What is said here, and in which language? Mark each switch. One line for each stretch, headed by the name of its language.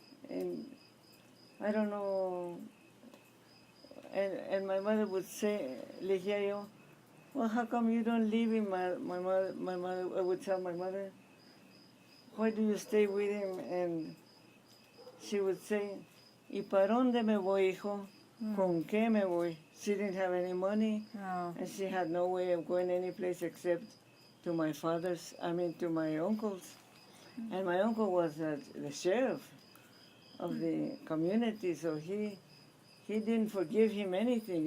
English: And I don't know, and my mother would say,
Spanish: le decía yo,
English: well, how come you don't leave him? My mother, I would tell my mother, why do you stay with him?
Spanish: And she would say, ¿y para dónde me voy, hijo? ¿Con qué me voy?
English: She didn't have any money, and she had no way of going any place except to my to my uncle's. And my uncle was the sheriff of the community, so he didn't forgive him anything.